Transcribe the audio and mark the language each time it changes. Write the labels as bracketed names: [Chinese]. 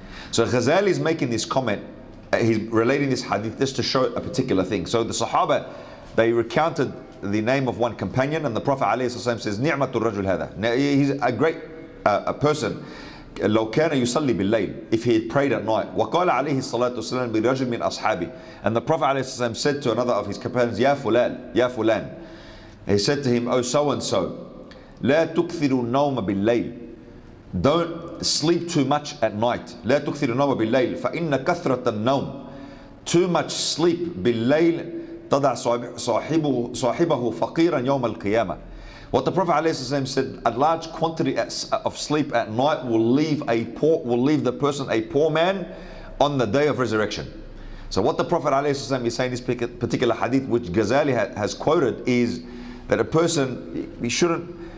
[English] So Ghazali is making this comment, he's relating this hadith just to show a particular thing. So the Sahaba, they recounted the name of one companion, and the Prophet ﷺ says, [Arabic] نِعْمَةُ الرَّجُلْ هَذَا. [English] He's a great person. [Arabic] لو كان يصلي بالليل, [English] if he had prayed at night. [Arabic] وقال عليه الصلاة والسلام برجل من أصحابه. [English] And the Prophet ﷺ said to another of his companions, [Arabic] يا فلان, يا فلان. [English] He said to him, oh so and so, [Arabic] لا تكثر النوم بالليل. [English] Don't sleep too much at night. [Arabic] لا تكثر النوم بالليل فإن كثرة النوم. [English] Too much sleep [Arabic] بالليل تضع صاحبه فقيرا يوم القيامة. [English] What the Prophet ﷺ said, a large quantity of sleep at night will leave the person a poor man on the day of resurrection. So what the Prophet ﷺ is saying in this particular hadith, which Ghazali has quoted, is that a person, he shouldn't